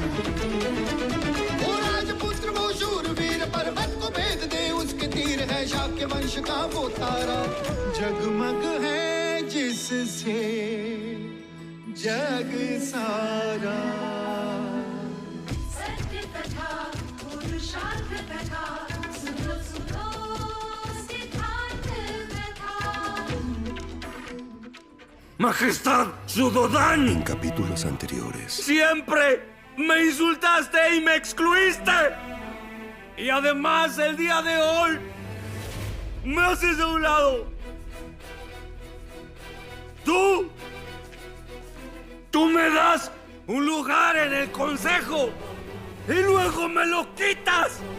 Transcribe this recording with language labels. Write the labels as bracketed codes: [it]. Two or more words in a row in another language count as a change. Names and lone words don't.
[hi] वो राजपुत्र वो शूरवीर, पर्वत को भेद दे उसके तीर, है शाक्य वंश का वो तारा, जगमग है जिससे जग सारा। सत्य कथा, पुरुषार्थ कथा, सुनो सुनो सिद्धार्थ कथा। [es] Majestad Sudodan. En capítulos anteriores. Siempre me insultaste y me excluiste. Y además el día de hoy me haces a un lado. Tú me das un lugar en el consejo y luego me lo quitas.